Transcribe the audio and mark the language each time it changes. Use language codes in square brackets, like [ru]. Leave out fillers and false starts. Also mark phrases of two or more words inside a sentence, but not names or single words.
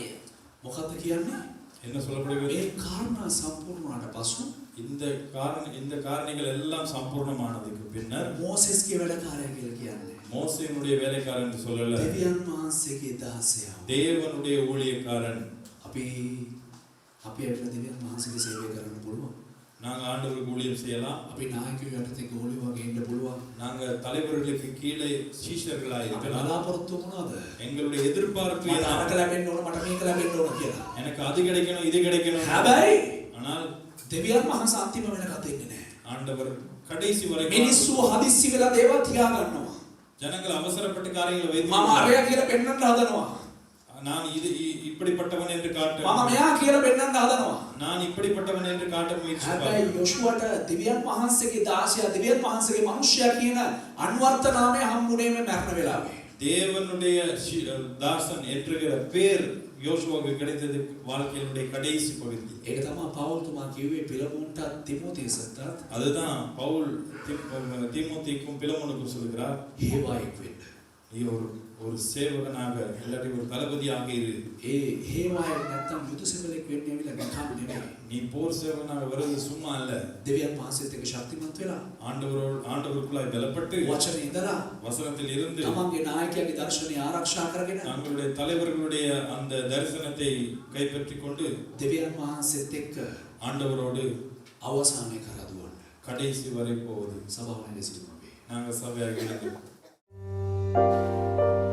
[si] මොකක්ද කියන්නේ? [ta] என்ன சொல்லப்படுகிறது? [si] ඒ කාරණා සම්පූර්ණ වුණාට පසු [ta] இந்த காரணிகள் எல்லாம் சம்பூர்ணமானதுக்கு பின்னர் [si] මෝසෙස්ගේ වැඩකාරයා කියලා කියන්නේ [ta] மோசேயினுடைய வேலைக்காரன் என்று சொல்லல, [si] දෙවියන් වහන්සේගේ දාසයා. [ta] தேவனுடைய ஊழியக்காரன். [si] අපි ඇවිල්ලා දෙවියන් වහන්සේගේ සේවය කරන්න පුළුවන්. [ta] நாங்க ஆண்டவருக்கு ஊழியம் செய்யலாம். [si] අපි නායකයෝ යටතේ ගෝලිය වගේ ඉන්න පුළුවන්. [ta] நாங்க தலைவர்களுக்கு கீழே சீஷர்களாக [si] අපි [ta] இருக்கலாம். [si] බලාපොරොත්තු මොනවද? [ta] எங்களுடைய எதிர்பார்ப்பு [si] මට [ta] என்ன? [si] අරක ලැබෙන්න ඕන, මට මේක ලැබෙන්න ඕන කියලා. [ta] எனக்கு அது கிடைக்கணும், இது கிடைக்கணும். [si] හැබැයි [ta] ஆனால் [si] දෙවියන් වහන්සේ අන්තිම වෙනකත් ඉන්නේ නැහැ. [ta] ஆண்டவர் கடைசி வரைக்கும் [si] මිනිස්සු හදිස්සි වෙලා දේවල් තියා ගන්නවා. [ta] ஜனங்கள் அவசரப்பட்டு காரியங்களை வைத்து [si] මම අරයා කියලා පෙන්වන්න හදනවා. [ta] நான் இப்படிப்பட்டவன் என்று காட்ட [si] මම මෙයා කියලා පෙන්නන්න හදනවා. [ta] நான் இப்படிப்பட்டவன் என்று காட்ட முயற்சிப்பேன். [si] හැබැයි යොෂුවට දිව්‍යන් වහන්සේගේ දාසයා දිව්‍යන් වහන්සේගේ මිනිසයා කියන අන්වර්ථ නාමය හම්බුනේ මේ මරණ වෙලාවේ. [ta] தேவனுடைய தாசன் என்கிற பேர் யோசுவாவுக்கு கிடைத்தது வாழ்க்கையினுடைய கடைசி பகுதி. [si] ඒක තමයි පවුල් තුමා කිව්වේ පිලමුන්ට තිමෝතියසට [ta] அதுதான் பவுல் தீமோத்தேயுக்கும் பிலமோனுக்கும் சொல்கிறார், [si] හේවායෙක් වෙන්න. [ta] நீ ஒரு சேவகனாக இல்லாட்டி ஒரு தளபதியாக இரு. [si] ඒ හේවායෙක් නැත්තම් යුද සෙවලෙක් වෙන්න ඇවිල්ලා නිකම් නෙමෙයි. [ta] நீ போர் சேவகனாக வருவது சும்மா அல்ல. [si] දෙවියන් වහන්සේත් එක්ක ශක්තිමත් වෙලා [ta] ஆண்டவருக்குள்ளாய் பலப்பட்டு [si] වචනේ ඉඳලා [ta] வசனத்தில் இருந்து [si] තමන්ගේ නායකයාගේ දර්ශනය ආරක්ෂා කරගෙන [ta] தங்களுடைய தலைவர்களுடைய அந்த தரிசனத்தை கைப்பற்றிக் கொண்டு [si] දෙවියන් වහන්සේත් එක්ක [ta] ஆண்டவரோடு [si] අවසානයේ කරා දුවන්න. [ta] கடைசி வரை போவது. [si] සභාව නැගී සිටිනවා. [ta] நாங்கள் சபையாக எழுந்து